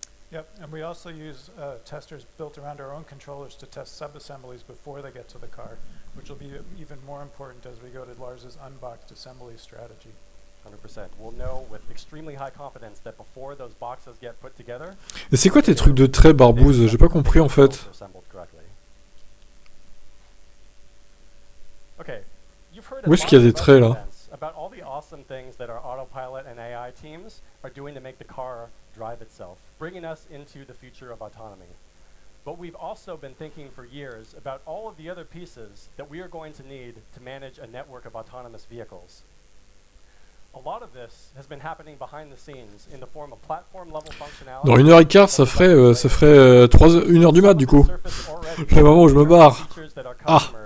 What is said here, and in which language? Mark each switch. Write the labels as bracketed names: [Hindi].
[English] Yep, and we also use testers built around our own controllers to test sub-assemblies before they get to the car, which will be even more important as we go to Lars's unboxed assembly strategy. 100%. We'll know with extremely high confidence that before those boxes get put together. [French] Et c'est quoi tes trucs de trait barbouze? J'ai pas compris en fait. [English] Okay. [French] Où est-ce qu'il y a des traits là? [English] About all the awesome things that our autopilot and AI teams are doing to make the car drive itself, bringing us into the future of autonomy. But we've also been thinking for years about all of the other pieces that we are going to need to manage a network of autonomous vehicles. A lot of this has been happening behind the scenes in the form of platform level functionality. [French] Dans 1h15, ça ferait 1h du mat du coup. Le moment où je me barre. Ah.